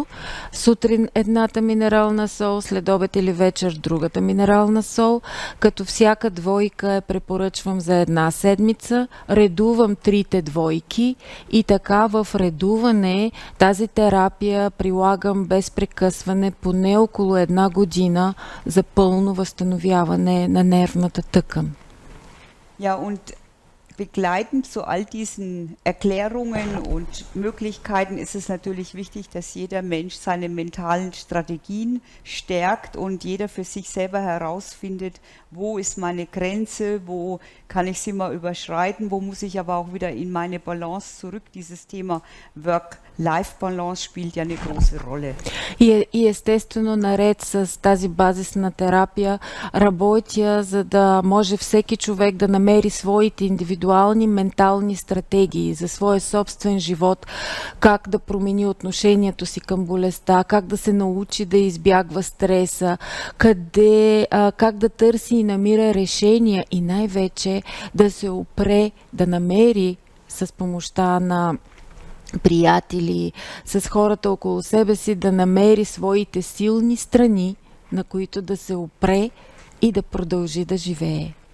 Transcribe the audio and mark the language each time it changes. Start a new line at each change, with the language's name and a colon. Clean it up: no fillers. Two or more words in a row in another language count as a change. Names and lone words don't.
Bulgarian: Сутрин едната минерална сол, след обед или вечер другата минерална сол, като всяка двойка я препоръчвам за една седмица, редувам 3 двойки и така в редуване тази терапия прилагам без прекъсване поне около 1 година за пълно възстановяване на нервната тъкан.
German: Ja, und begleitend zu all diesen Erklärungen und Möglichkeiten ist es natürlich wichtig, dass jeder Mensch seine mentalen Strategien stärkt und jeder für sich selber herausfindet, wo ist meine Grenze, wo kann ich sie mal überschreiten, wo muss ich aber auch wieder in meine Balance zurück. Dieses Thema
English: Work-Life-Balance
German: spielt ja eine große Rolle.
Bulgarian: И естествено, наред с тази базисна терапия, работя, за да може всеки човек да намери своите индивидуални ментални стратегии за своя собствен живот, как да промени отношението си към болестта, как да се научи да избягва стреса, как да търси и намира решения и най-вече да се опре, да намери с помощта на приятели, с хората около себе си, да намери своите силни страни, на които да се опре и да продължи да живее.